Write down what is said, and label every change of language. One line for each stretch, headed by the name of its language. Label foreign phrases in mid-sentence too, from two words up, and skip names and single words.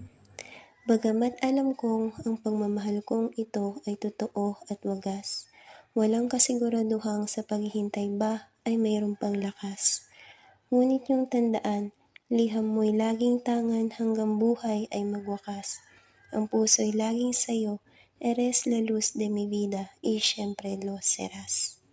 Filipino: Bagamat alam kong ang pagmamahal kong ito ay totoo at wagas, walang kasiguraduhang sa paghihintay ba ay mayroong pang lakas. Ngunit yung tandaan, liham mo'y laging tangan hanggang buhay ay magwakas. Ang puso'y laging sayo,
Spanish: eres la luz de mi vida y siempre lo serás.